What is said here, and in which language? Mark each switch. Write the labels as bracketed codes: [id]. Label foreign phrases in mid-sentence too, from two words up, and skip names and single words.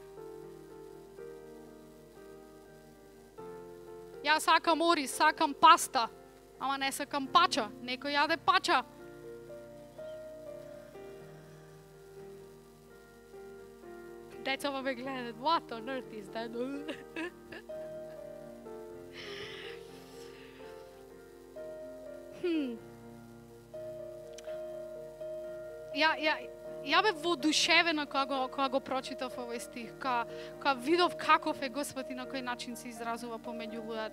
[mk] Ја сакам ориз, сакам паста, ама не сакам пача. Некој јаде пача. Децава ме гледат, [en] what on earth is that? [mk] Ја бев воодушевена кога го прочитав овој стих, кога видов каков е Господ и на кој начин се изразува помеѓу луѓето.